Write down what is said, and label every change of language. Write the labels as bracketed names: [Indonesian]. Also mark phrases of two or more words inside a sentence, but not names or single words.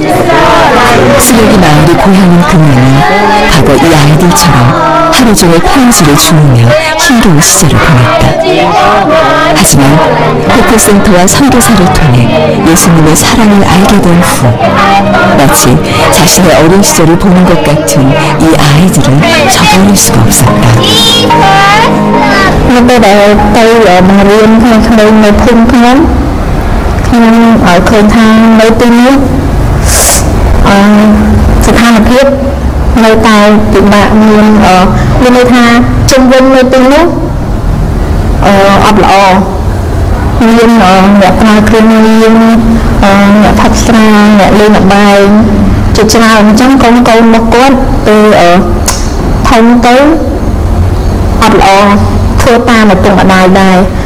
[Korean] 쓰레기 마을이 고향인 그녀는 과거 이 아이들처럼 하루 종일 편지를 주무며 힘겨운 시절을 보냈다. 하지만 호프센터와 선교사를 통해 예수님의 사랑을 알게 된 후 마치 자신의 어린 시절을 보는 것 같은 이 아이들은 저버릴 수가 없었다. [Khmer] នៅពេលដែលទៅបង្រៀនក្មេងៗនៅភូមិខ្ញុំឃើញថានៅទីនេះ ស្ថានភាពនៅតែពិបាកមានន័យថាជុំវិញនៅទីនោះអត់ល្អមានអ្នកប្រើគ្រឿងញៀនអ្នកផឹកស្រាអ្នកលេងល្បែងជាច្រើនអញ្ចឹងកូនរបស់គាត់ពេលធំទៅអត់ល្អធ្វើតាមឪពុកម្ដាយដែរ